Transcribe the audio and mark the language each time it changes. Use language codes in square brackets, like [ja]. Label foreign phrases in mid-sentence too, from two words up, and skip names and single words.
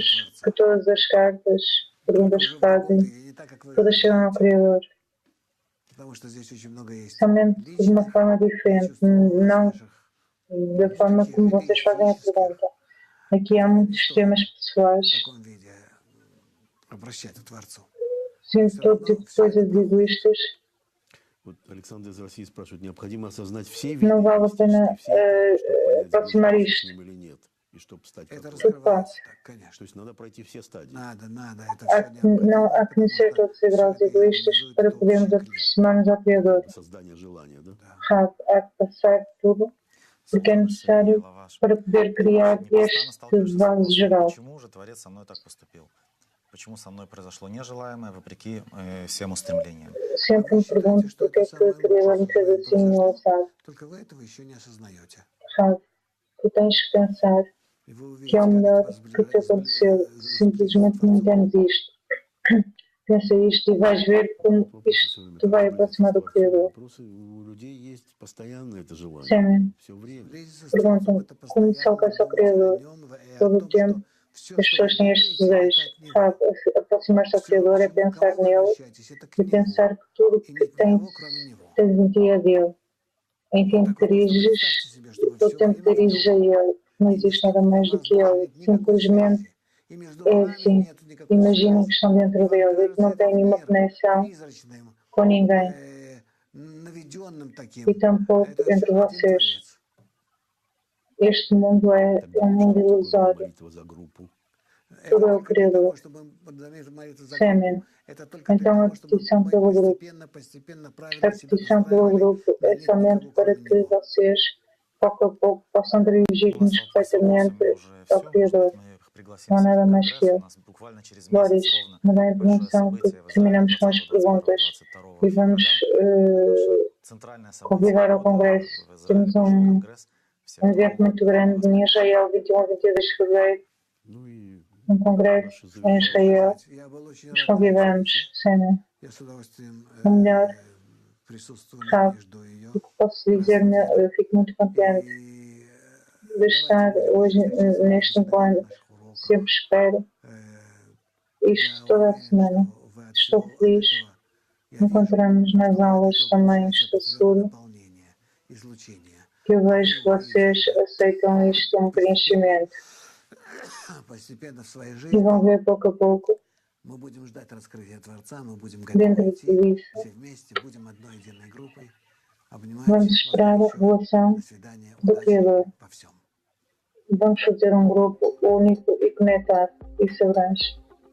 [ru] до [pt] que [ru] Творца. [pt] todas as cartas, [ru] Только [pt] perguntas [ru] уже [pt] que [ru] в другом [pt] fazem, [ru] виде, не так, как вы [pt] todas chegam ao [ru] ожидаете. [pt] Criador. [ru] Потому что здесь очень много есть [pt] Somente de uma [ru] личных, [pt] forma [ru] я [pt] diferente, [ru] чувствую, у вас [pt] não [ru] ваших [pt] da forma [ru] таких [pt] como vocês fazem a [ru] эгоистических, [pt] pergunta. Aqui há [ru] которые не [pt] muitos [ru] стоит [pt] temas pessoais, [ru] в таком виде обращать к Творцу. [pt] sim, [ru] Все [pt] todo [ru] равно [pt] tipo de [ru] все это [pt] coisas [ru] проходит. [pt] egoístas. [ru] Вот Александр из России спрашивает, необходимо осознать все [pt] Não [ru] виды [pt] vale a pena [ru] мистические, все этапы, чтобы понять, [pt] aproximar [ru] сближаешься [pt] isto. [ru] с ним или нет, и чтобы стать Это как он. раскрывается так, То конечно. есть надо пройти все стадии. Надо, это [pt] Há [ru] все [pt] que, não, [ru] необходимо, [pt] há que [ru] потому [pt] conhecer [ru] что [pt] todos os [ru] все [pt] graus [ru] это и [pt] egoístas [ru] организует [pt] para [ru] это [pt] podermos [ru] общий клин. [pt] aproximar-nos ao [ru] Как [pt] Criador. [ru] бы создание желания, да? Да. [pt] Sabe? Há que passar tudo, porque é [ru] Сложно [pt] necessário [ru] себе, Лаваш. [pt] para poder criar [ru] Непрестанно [pt] este [ru] сталкиваешься с [pt] vaso [ru] вопросом, [pt] geral. [ru] почему же Творец со мной так поступил? Почему со мной произошло нежелаемое, вопреки всем устремлениям? [pt] Sempre me pergunto porque é que o Criador me fez assim ou assado. [ru] Только вы этого еще не осознаете. [pt] Sabe? Tu tens que pensar [ru] И вы [pt] que é [ru] увидите, [pt] o [ru] как [pt] melhor [ru] это [pt] que te aconteceu. Simplesmente não entendes isto. Pensa isto e vais ver como [ru] Вопросы [pt] isto [ru] всё время, [pt] te [ru] как [pt] vai [ru] молиться [pt] aproximar do [ru] Творцу. [pt] Criador. [ru] Вопросы у людей есть постоянно это желание. [pt] Sim, [ru] Все время. Близиться с [pt] perguntam [ru] Творцом — это [pt] como se [ru] постоянно [pt] alcança o [ru] думать о [pt] Criador. [ru] нем и о [pt] Todo o [ru] том, [pt] tempo [ru] что все, [pt] as [ru] что [pt] pessoas [ru] вы [pt] têm este [ru] думаете, [pt] desejo. [ru] это от Него. [pt] Sabe? Aproximar-se ao [ru] Все, [pt] Criador é [ru] к [pt] pensar [ru] чему вы [pt] nele [ru] обращаетесь, это к [pt] e [ru] Нему. [pt] pensar que tudo [ru] И [pt] que [ru] нет никого, кроме Него. [pt] tens em ti é dele. Em quem [ru] Вот [pt] te [ru] так вы просто [pt] diriges, [ru] представьте себе, что вы [pt] todo [ru] все [pt] o tempo [ru] время в [pt] diriges a [ru] Нем. [pt] Ele. Não [ru] И [pt] existe [ru] между [pt] nada mais do [ru] вас [pt] que [ru] больше [pt] Ele. [ru] нет никакой [pt] Simplesmente [ru] связи. И между [pt] é [ru] вами [pt] assim. [ru] нет никакой [pt] Imaginem que [ru] связи. [pt] estão dentro [ru] И вам [pt] dele e que [ru] кажется [pt] não têm [ru] этот [pt] nenhuma [ru] мир [pt] conexão [ru] призрачным, [pt] com ninguém [ru] наведенным [pt] e [ru] таким. [pt] tampouco [ru] Это [pt] entre [ru] все один [pt] vocês. [ru] Творец. [pt] Este mundo é [ru] Тогда [pt] um [ru] что [pt] mundo [ru] такое [pt] ilusório. [ru] молитва за группу? Это [pt] Tudo é o [ru] только для того, [pt] Criador. [ru] чтобы молиться за [pt] Semen. [ru] группу. Это только для [pt] Então a [ru] того, чтобы [pt] petição [ru] мы [pt] pelo grupo. [ru] постепенно [pt] A [ru] правильно себя [pt] petição pelo [ru] настраивали [pt] grupo [ru] на [pt] é [ru] нет [pt] somente [ru] никого, [pt] para [ru] кроме [pt] que [ru] Него. [pt] vocês pouco a pouco, possam dirigir-nos perfeitamente ao Criador. Não há nada mais que Ele. Boris, me dá a permissão que terminamos com as perguntas e vamos convidar ao Congresso. Temos um evento muito grande em Israel, 21 a 22 de fevereiro, [ru] Ну и [pt] um congresso em Israel. [ru] Я был очень [pt] Os [ru] рад [pt] convidamos, Sena. [ru] Я с удовольствием [pt] O melhor, [ru] присутствую, [pt] sabe, [ru] и жду ее. [pt] o que posso dizer, eu fico muito contente [ru] И [pt] de estar hoje neste encontro. Sempre espero isto toda a semana. Estou feliz. Encontramos nas aulas também, estou seguro que eu vejo que vocês aceitam isto como preenchimento [ru] Постепенно в своей [pt] e [ru] жизни [pt] vão ver pouco a pouco [ru] мы будем ждать раскрытия Творца, мы будем [pt] dentro [ru] готовы [pt] de tudo [ru] идти [pt] isso. [ru] все вместе, будем одной единой группой. [pt] Vamos [ru] Обнимаемся, [pt] esperar a revelação [ru] до свидания, [pt] do [ru] удачи [pt] Criador. [ru] во всем. [pt] Vamos fazer um grupo único e conectado e segurança.